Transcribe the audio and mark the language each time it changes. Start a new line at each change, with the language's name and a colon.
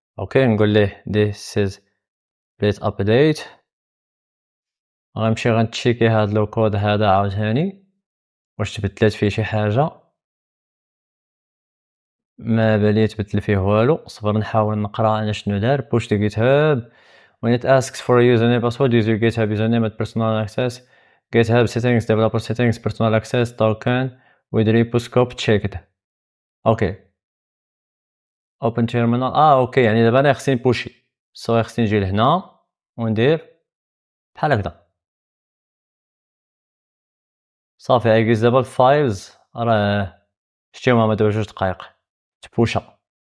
Arabic: اوكي نقول ليه
English: this is please update.
Arabic: غنمشي غنتشيكي هاد لو كود هذا عاوتاني واش تبدلات فيه شي حاجه، ما بالي تبدل فيه والو. صبر نحاول نقرا انا شنو دار.
English: push to github when it asks for a username password use your github username and personal access. github settings developer settings personal access token with repo scope checked. Okay open terminal.
Arabic: اوكي يعني دابا انا خصني نبوشي، سو خصني نجي لهنا وندير بحال هكذا صافي. عيكز دابا الفايلز راه شتيهم هما دابا 2 دقايق تبوشا.